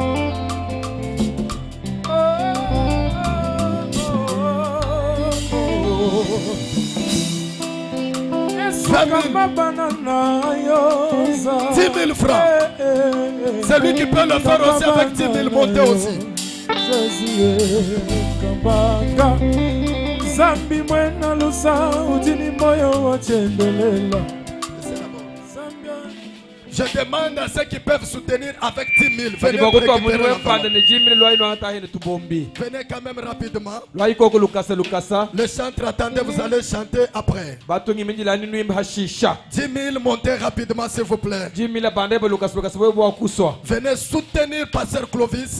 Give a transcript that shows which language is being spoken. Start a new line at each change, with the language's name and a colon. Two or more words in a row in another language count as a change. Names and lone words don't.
French: $10 000 francs. Celui qui peut le faire aussi avec 10 000, montez aussi.
Luba-Lulua: Zambi mwena lusa ujini moyo wachendelela.
French: Je demande à ceux qui peuvent soutenir avec 10 000. Venez quand même rapidement. Le chantre, attendez, vous allez chanter après. 10 000, montez rapidement s'il vous plaît. Venez soutenir Pasteur Clovis.